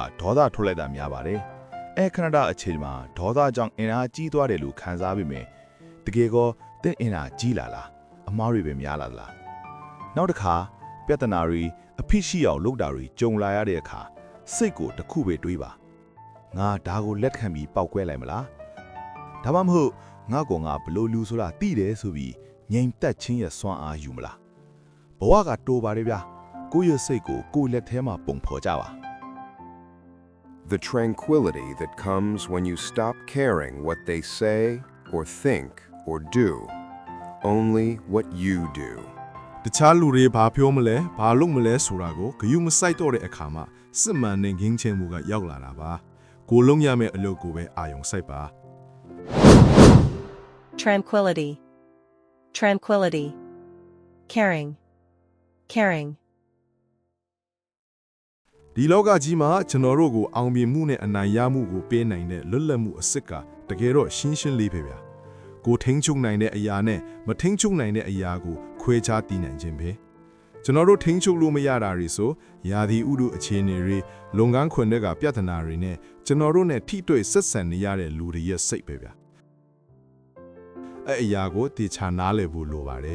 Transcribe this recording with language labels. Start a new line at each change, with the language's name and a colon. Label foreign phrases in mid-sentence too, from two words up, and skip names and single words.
Burmese: ဒေါသထွက်လိုက်တာများပါတယ်ခဏတာအချိန်မှာဒေါသကြောင့်အင်အားကြီးသွားတယ်လို့ခံစားပြီးမြင်တကယ်ကောတင့်အင်အားကြီးလာလားအမားတွေပဲများလာလားနောက်တစ်ခါပြဿနာတွေအဖြစ်ရှိအောင်လုပ်တာတွေကြုံလာရတဲ့အခါစိတ်ကိုတစ်ခုပဲတွေးပါငါဒါကိုလက်ခံပြီးပောက်ကွဲလိုက်မလားဒါမှမဟုတ်ငါကောင်ကဘလို့လူဆိုတာသိတယ်ဆိုပြီးငြိမ်သက်ခြင်းရဲ့စွမ်းအားယူမလားဘဝကတိုးပါတယ်ဗျာကိုယ့်ရဲ့စိတ်ကိုကိုယ့်လက်ထဲမှာပုံဖော်ကြပါ
English: The tranquility that comes when you stop caring what they say or think or do, only what you do.
Burmese: တခြားလူတွေဘာပြောမလဲဘာလုပ်မလဲဆိုတာကိုဂရုမစိုက်တော့တဲ့အခါမှာစစ်မှန်တဲ့ငင်းချင်းမှုကရောက်လာတာပါကိုလုံးရမယ့်အလုပ်ကိုပဲအာရုံစိုက်ပါ
English: Tranquility. Tranquility. Caring. Caring.
Burmese: ဒီလောကကြီးမှာကျွန်တော်တို့ကိုအောင်မြင်မှုနဲ့အနိုင်ရမှုကိုပေးနိုင်တဲ့လွတ်လပ်မှုအစစ်ကတကယ်တော့ရှင်းရှင်းလေးပဲဗျာကိုထိန်းချုပ်နိုင်တဲ့အရာနဲ့မထိန်းချုပ်နိုင်တဲ့အရာကိုခွဲခြားတည်နိုင်ခြင်းပဲကျွန်တော်တို့ထိန်းချုပ်လို့မရတာတွေဆိုယာဒီဥဒုအခြေအနေတွေလုပ်ငန်းခွင်တွေကပြဿနာတွေနဲ့ကျွန်တော်တို့နဲ့ထိတွေ့ဆက်ဆံနေရတဲ့လူတွေရဲ့စိတ်ပဲဗျအဲ့အရာကိုတေချာနားလည်ဖို့လိုပါတယ်